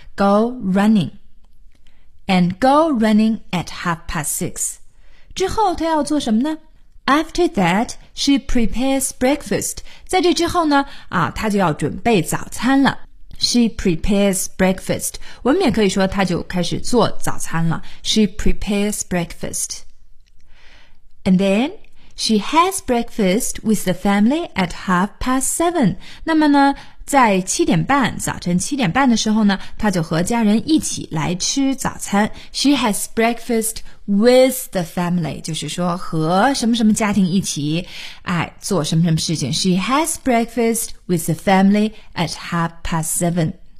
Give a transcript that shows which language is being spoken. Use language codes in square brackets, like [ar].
[en] Go running. And go running at 6:30. [zh] 之后他要做什么呢？ [en] After that, she prepares breakfast. [zh] 在这之后呢，啊，他就要准备早餐了。 [en] She prepares breakfast. [zh] 我们也可以说她就开始做早餐了。 [en] She prepares breakfast. And then, she has breakfast with the family at 7:30. [zh] 那么呢，在七点半，早晨七点半的时候呢，她就和家人一起来吃早餐。 [en] She has breakfast with the family. [zh] 就是说和什么什么家庭一起，哎，做什么什么事情。 [en] She has breakfast with the family at 7:30.